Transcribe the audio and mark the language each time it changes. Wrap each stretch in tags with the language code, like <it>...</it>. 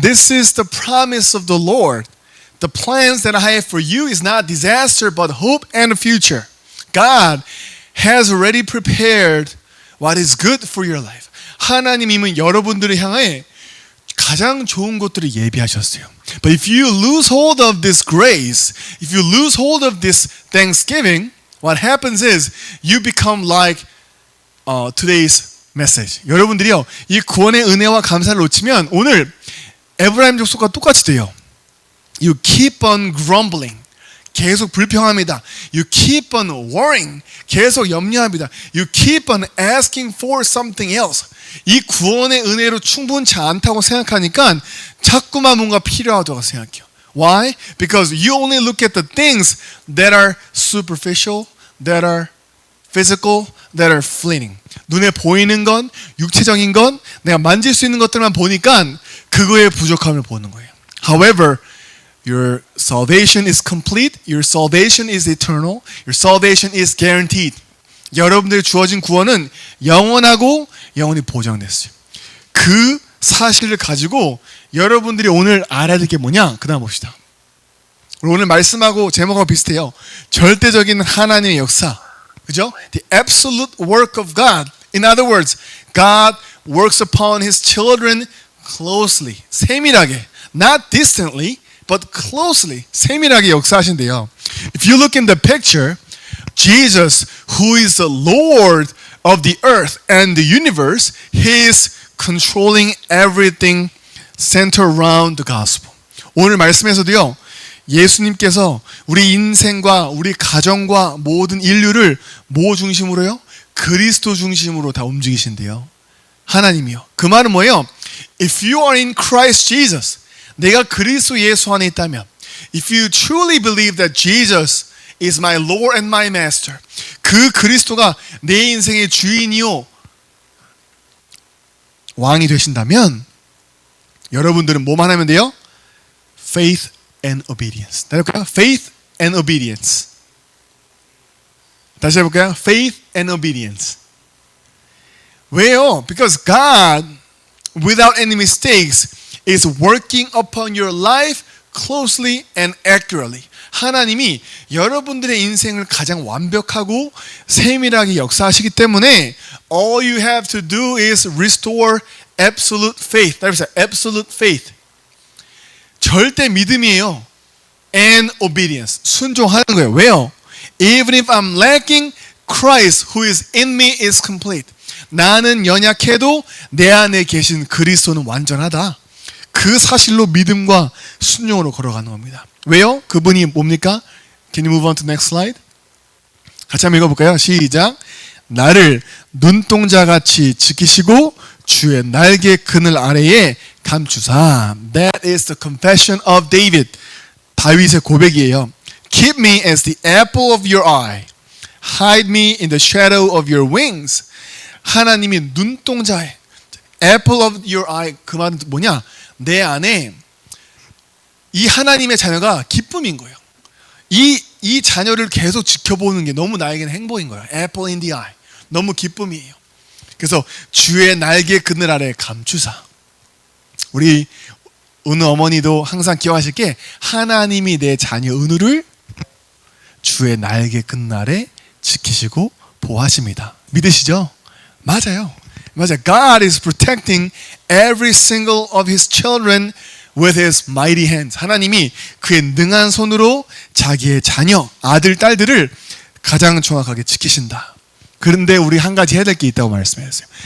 <en>This is the promise of the Lord. The plans that I have for you is not disaster, but hope and a future. God has already prepared what is good for your life.</en> <ko>하나님은 여러분들을 향해 가장 좋은 것들을 예비하셨어요.</ko> <en>But if you lose hold of this grace, if you lose hold of this thanksgiving, what happens is you become like today's message.</en> <ko>여러분들이요, 이 구원의 은혜와 감사를 놓치면 오늘 에브라임 족속과 똑같이 돼요.</ko> <en>You keep on grumbling.</en> <ko>계속 불평합니다.</ko> <en>You keep on worrying.</en> <ko>계속 염려합니다.</ko> <en>You keep on asking for something else.</en> <ko>이 구원의 은혜로 충분치 않다고 생각하니까 자꾸만 뭔가 필요하다고 생각해요.</ko> <en>Why? Because you only look at the things that are superficial, that are physical, that are fleeting.</en> <ko>눈에 보이는 건, 육체적인 건, 내가 만질 수 있는 것들만 보니까 그거의 부족함을 보는 거예요.</ko> <en>However, your salvation is complete. Your salvation is eternal. Your salvation is guaranteed.</en> <ko>여러분들이 주어진 구원은 영원하고 영원히 보장됐어요. 그 사실을 가지고 여러분들이 오늘 알아야 될 게 뭐냐? 그 다음 봅시다. 오늘 말씀하고 제목하고 비슷해요. 절대적인 하나님의 역사. 그죠?</ko> <en>The absolute work of God. In other words, God works upon His children closely.</en> <ko>세밀하게.</ko> <en>Not distantly, but closely.</en> <ko>세밀하게 역사하신대요.</ko> <en>If you look in the picture, Jesus, who is the Lord of the earth and the universe, He is controlling everything centered around the gospel.</en> <ko>오늘 말씀에서도요, 예수님께서 우리 인생과 우리 가정과 모든 인류를 뭐 중심으로요? 그리스도 중심으로 다 움직이신대요. 하나님이요. 그 말은 뭐예요?</ko> <en>If you are in Christ Jesus,</en> <ko>내가 그리스도 예수 안에 있다면,</ko> <en>if you truly believe that Jesus is my Lord and my Master,</en> <ko>그 그리스도가 내 인생의 주인이요 왕이 되신다면 여러분들은 뭐만 하면 돼요?</ko> <en>Faith and obedience.</en> <ko>다시 해볼까요?</ko> <en>Faith and obedience. 다시 해볼까요? Faith and obedience.</en> <ko>왜요?</ko> <en>Because God, without any mistakes, is working upon your life closely and accurately.</en> <ko>하나님이 여러분들의 인생을 가장 완벽하고 세밀하게 역사하시기 때문에</ko> <en>all you have to do is restore absolute faith.</en> <ko>다시 해보세요.</ko> <en>Absolute faith.</en> <ko>절대 믿음이에요.</ko> <en>And obedience.</en> <ko>순종하는 거예요. 왜요?</ko> <en>Even if I'm lacking, Christ who is in me is complete.</en> <ko>나는 연약해도 내 안에 계신 그리스도는 완전하다. 그 사실로 믿음과 순종으로 걸어가는 겁니다. 왜요? 그분이 뭡니까?</ko> <en>Can you move on to next slide?</en> <ko>같이 한번 읽어볼까요? 시작. 나를 눈동자같이 지키시고 주의 날개 그늘 아래에 감추사.</ko> <en>That is the confession of David.</en> <ko>다윗의 고백이에요.</ko> <en>Keep me as the apple of your eye. Hide me in the shadow of your wings.</en> <ko>하나님이 눈동자에</ko> <en>apple of your eye.</en> <ko>그 말은 뭐냐? 내 안에 이 하나님의 자녀가 기쁨인 거예요. 이 자녀를 계속 지켜보는 게 너무 나에게는 행복인 거예요.</ko> <en>Apple in the eye.</en> <ko>너무 기쁨이에요. 그래서 주의 날개 그늘 아래 감추사. 우리 은우 어머니도 항상 기억하실 게 하나님이 내 자녀 은우를 주의 날개 그늘 아래 지키시고 보호하십니다. 믿으시죠? 맞아요. 맞아요.</ko> <en>God is protecting every single of His children with His mighty hands.</en> <ko>하나님이 그의 능한 손으로 자기의 자녀, 아들, 딸들을 가장 정확하게 지키신다. 그런데 우리 한 가지 해야 될 게 있다고 말씀하셨어요.</ko>